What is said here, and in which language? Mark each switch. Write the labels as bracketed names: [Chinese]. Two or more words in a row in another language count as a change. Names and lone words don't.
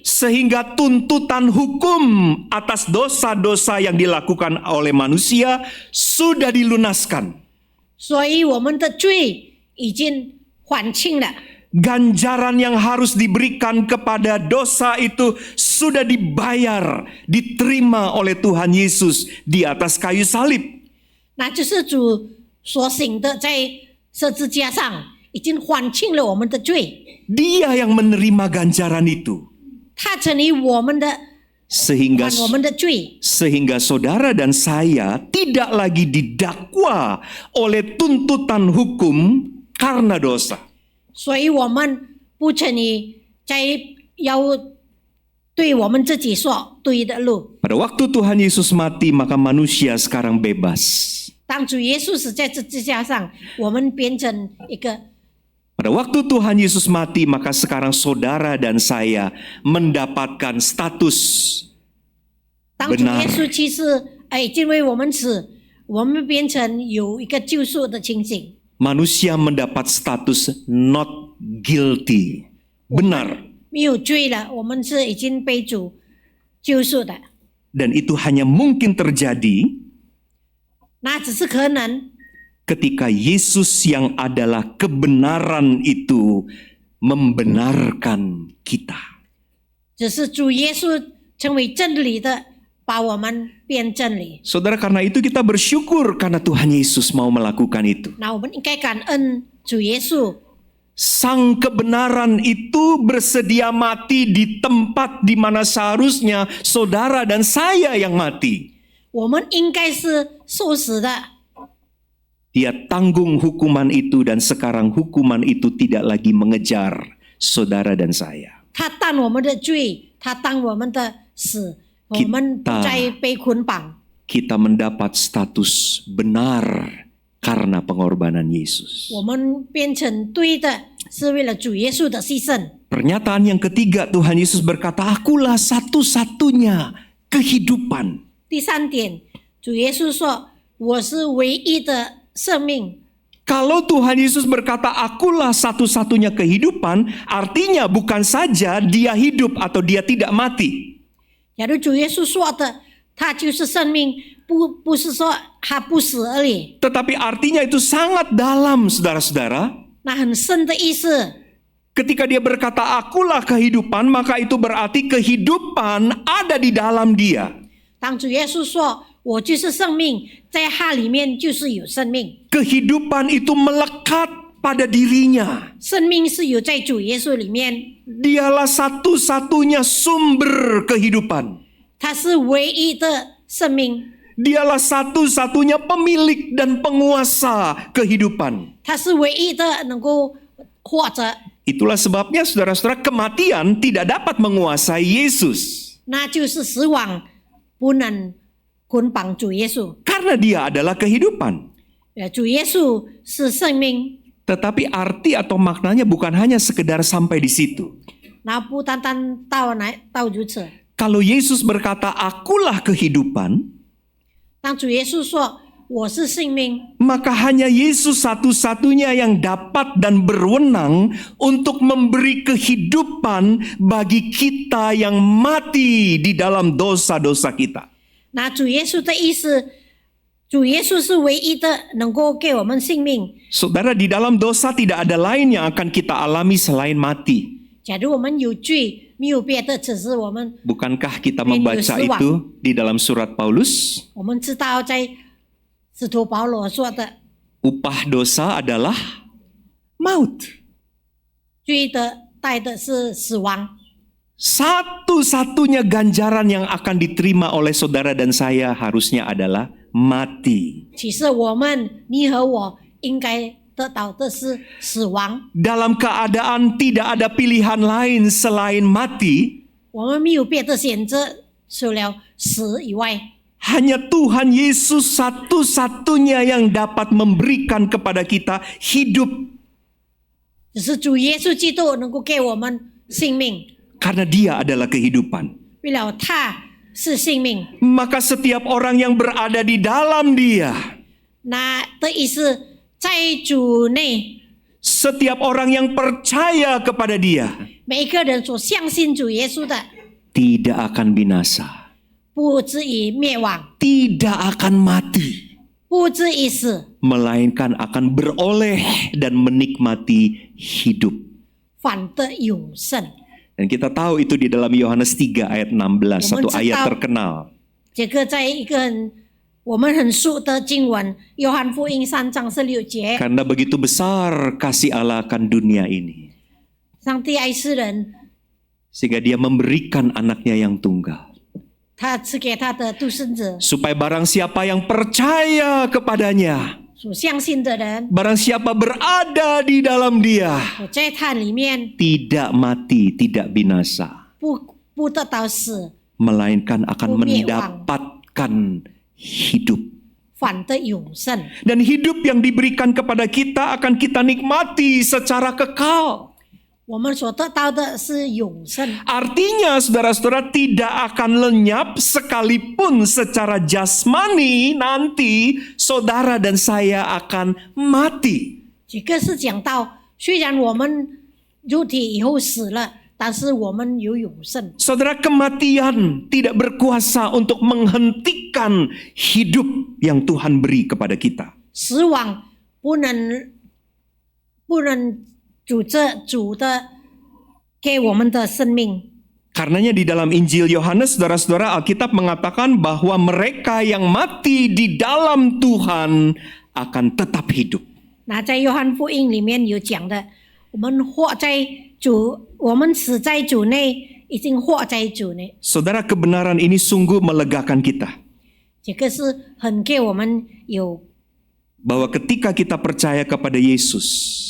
[Indonesian] sehingga tuntutan hukum atas dosa-dosa yang dilakukan oleh manusia sudah dilunaskan. [Chinese] 所以我们的罪已经还清了。 [Indonesian] Ganjaran yang harus diberikan kepada dosa itu sudah dibayar, diterima oleh Tuhan Yesus di atas kayu salib. [Chinese] 那就是主所行的，在十字架上已经还清了我们的罪， [Indonesian] Dia yang menerima ganjaran itu. [Chinese] 他成为我们的 [Indonesian] Sehingga [Chinese] 还我们的罪， [Indonesian] saudara dan saya tidak lagi didakwa oleh tuntutan hukum karena dosa. [Chinese] 所以我们不成为在要对我们自己说对的路。 [Indonesian] Pada waktu Tuhan Yesus mati, maka manusia sekarang bebas. [Chinese] 当主耶稣死在十字架上，我们变成一个。 [Indonesian] Pada waktu Tuhan Yesus mati, maka sekarang saudara dan saya mendapatkan status [Chinese] 当主 [Indonesian] benar. [Chinese] 耶稣去世，已经为我们死，我们变成有一个救赎的情形。 [Indonesian] Manusia mendapat status [English] not guilty. [Indonesian] Benar. [Chinese] 没有罪了，我们是已经被主救赎的。 [Indonesian] Dan itu hanya mungkin terjadi [Chinese] 那只是可能， [Indonesian] ketika Yesus yang adalah kebenaran itu membenarkan kita. [Chinese] 只是主耶稣成为真理的，把我们变真理。 [Indonesian] Saudara, karena itu kita bersyukur karena Tuhan Yesus mau melakukan itu. [Chinese] 那我们应该感恩主耶稣， [Indonesian] Sang kebenaran itu bersedia mati di tempat di mana seharusnya saudara dan saya yang mati. [Chinese] 我们应该是受死的。 [Indonesian] Dia tanggung hukuman itu dan sekarang hukuman itu tidak lagi mengejar saudara dan saya. [Chinese] 他担我们的罪，他担我们的死，我们不再被捆绑。 [Indonesian] Kita mendapat status benar karena pengorbanan Yesus. [Chinese] 我们变成对的，是为了主耶稣的牺牲。 [Indonesian] Pernyataan yang ketiga, Tuhan Yesus berkata, akulah satu-satunya kehidupan. [Chinese] 第三点，主耶稣说：“ 我是唯一的生命。 [Indonesian] Kalau Tuhan Yesus berkata, akulah satu-satunya kehidupan, artinya bukan saja dia hidup atau dia tidak mati. [Chinese] 假如主耶稣说的他就是生命，不是说他不死而已， [Indonesian] Tetapi artinya itu sangat dalam, saudara-saudara. [Chinese] 那很深的意思。 [Indonesian] Ketika dia berkata, akulah kehidupan, maka itu berarti kehidupan ada di dalam dia. [Chinese] 当主耶稣说我就是生命，在他里面就是有生命， [Indonesian] Kehidupan itu melekat pada dirinya. [Chinese] 生命是有在主耶稣里面， [Indonesian] Dialah satu-satunya sumber kehidupan. [Chinese] 他是唯一的生命， [Indonesian] Dialah satu-satunya pemilik dan penguasa kehidupan. [Chinese] 他是唯一的能够活着， [Indonesian] Itulah sebabnya saudara-saudara, kematian tidak dapat menguasai Yesus. [Chinese] 那就是死亡不能捆绑主耶稣。 [Indonesian] Karena dia adalah kehidupan. [Chinese] 主耶稣是生命， [Indonesian] Tetapi arti atau maknanya bukan hanya sekedar sampai di situ. [Chinese] 然后不单单到如此。 [Indonesian] Kalau Yesus berkata, akulah kehidupan, [Chinese] 当主耶稣说我是生命， [Indonesian] maka hanya Yesus satu-satunya yang dapat dan berwenang untuk memberi kehidupan bagi kita yang mati di dalam dosa-dosa kita. [Chinese] 那主耶稣的意思，主耶稣是唯一的能够给我们性命。 [Indonesian] Saudara, di dalam dosa tidak ada lain yang akan kita alami selain mati. [Chinese] 假如我们有罪，没有别的，只是我们 [Indonesian] Bukankah kita membaca itu di dalam surat Paulus? [Chinese] 我们知道在使徒保罗说的， [Indonesian] Upah dosa adalah maut. [Chinese] 罪的带的是死亡。 [Indonesian] Satu-satunya ganjaran yang akan diterima oleh saudara dan saya harusnya adalah mati. [Chinese] 其实我们，你和我应该得到的是死亡。 [Indonesian] Dalam keadaan tidak ada pilihan lain selain mati, [Chinese] 我们没有别的选择，除了死以外， [Indonesian] hanya Tuhan Yesus satu-satunya yang dapat memberikan kepada kita hidup. [Chinese] 只是主耶稣基督能够给我们性命， [Indonesian] Karena dia adalah kehidupan. [Chinese] 为了他是性命。 [Indonesian] Maka setiap orang yang berada di dalam dia, [Chinese] 那的意思，在主内， [Indonesian] setiap orang yang percaya kepada dia, [Chinese] 每一个人所相信主耶稣的， [Indonesian] tidak akan binasa, [Chinese] 不至于灭亡， [Indonesian] tidak akan mati, [Chinese] 不至于死， [Indonesian] melainkan akan beroleh dan menikmati hidup. [Chinese] 反得永生。 [Indonesian] Dan kita tahu itu di dalam Yohanes 3 ayat 16, satu ayat terkenal. [Chinese] 这个在一个我们很熟的经文，约翰福音3章16节， [Indonesian] Karena begitu besar kasih Allah akan dunia ini, [Chinese] 上帝爱世人， [Indonesian] sehingga dia memberikan anaknya yang tunggal, [Chinese] 他赐给他的独生子， [Indonesian] supaya barang siapa yang percaya kepadanya, [Chinese] 所相信的人， [Indonesian] barang siapa berada di dalam dia, [Chinese] 我在他里面 [Indonesian] tidak mati, tidak binasa, [Chinese] 不得到死， [Indonesian] melainkan akan Bumiwang. mendapatkan hidup. [Chinese] 反得永生。 [Indonesian] Dan hidup yang diberikan kepada kita akan kita nikmati secara kekal. [Chinese] 我们所得到的是永生， [Indonesian] Artinya saudara-saudara tidak akan lenyap sekalipun secara jasmani nanti saudara dan saya akan mati. [Chinese] 这个是讲到，虽然我们肉体以后死了，但是我们有永生。 [Indonesian] Saudara, kematian tidak berkuasa untuk menghentikan hidup yang Tuhan beri kepada kita. [Chinese] 死亡不能主的给我们的生命。 [Indonesian] Karenanya di dalam Injil Yohanes, saudara-saudara, Alkitab mengatakan bahwa mereka yang mati di dalam Tuhan akan tetap hidup. [Chinese] 那在约翰福音里面有讲的，我们活在主，我们死在主内，已经活在主内。 [Indonesian] Saudara, kebenaran ini sungguh melegakan kita. [Chinese] 这个是很给我们有， [Indonesian] Bahwa ketika kita percaya kepada Yesus,